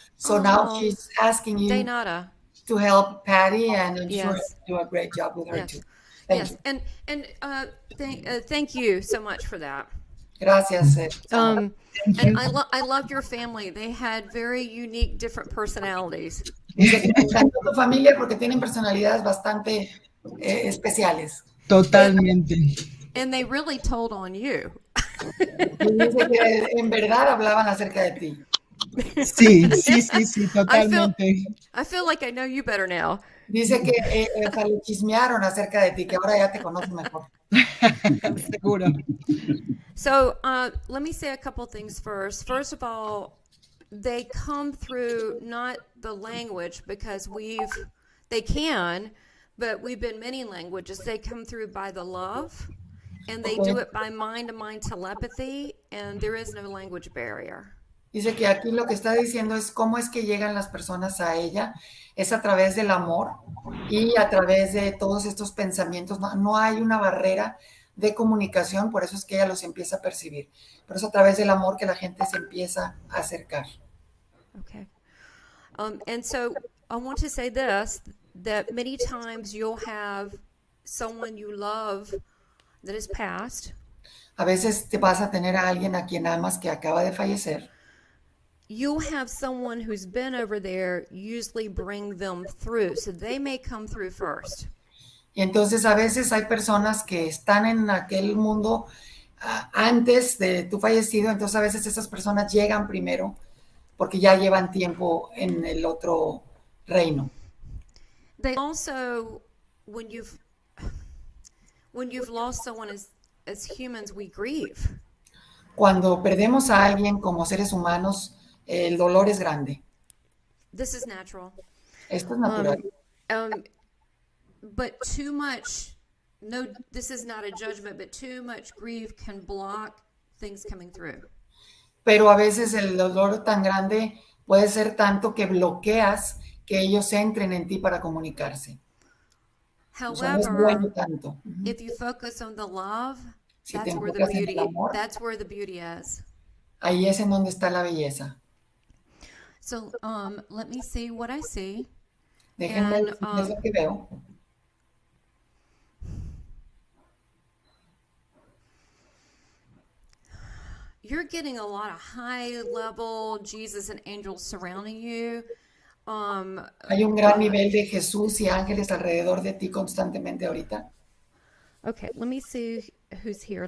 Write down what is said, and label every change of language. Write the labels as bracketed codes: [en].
[en] So now she's asking you to help Patty, and I'm sure you do a great job with her too. Thank you. And thank you so much for that. [es] Gracias. [en] And I love your family. They had very unique, different personalities. [es] Dice que me encanta tu familia porque tienen personalidades bastante especiales. Totalmente. [en] And they really told on you. [es] Y dice que en verdad hablaban acerca de ti. Sí, totalmente. [en] I feel like I know you better now. [es] Dice que le chismearon acerca de ti, que ahora ya te conocen mejor. Seguro. [en] So let me say a couple things first. First of all, they come through not the language, because they can, but we've been many languages. They come through by the love, and they do it by mind-to-mind telepathy, and there is no language barrier. [es] Dice que aquí lo que está diciendo es cómo es que llegan las personas a ella, es a través del amor y a través de todos estos pensamientos. No hay una barrera de comunicación, por eso es que ella los empieza a percibir. Por eso a través del amor que la gente se empieza a acercar. [en] Okay. And so I want to say this, that many times you'll have someone you love that is passed. [es] A veces te vas a tener a alguien a quien amas que acaba de fallecer. [en] You'll have someone who's been over there usually bring them through, so they may come through first. [es] Y entonces a veces hay personas que están en aquel mundo antes de tu fallecido, entonces a veces esas personas llegan primero porque ya llevan tiempo en el otro reino. [en] They also, when you've lost someone as humans, we grieve. [es] Cuando perdemos a alguien como seres humanos, el dolor es grande. [en] This is natural. [es] Esto es natural. [en] But too much, no, this is not a judgment, but too much grief can block things coming through. [es] Pero a veces el dolor tan grande puede ser tanto que bloqueas que ellos entren en ti para comunicarse. [en] However, [es] no es bueno tanto. [en] If you focus on the love, [es] Si [en] that's [es] te [en] where the [es] enfocas en [en] beauty, [es] el amor, [en] that's where the beauty is. [es] ahí es en donde está la belleza. [en] So let me see what I see. [es] Déjenme decirles lo que veo. [en] You're getting a lot of high-level Jesus and angels surrounding you. [es] Hay un gran nivel de Jesús y ángeles alrededor de ti constantemente ahorita. [en] Okay, let me see who's here.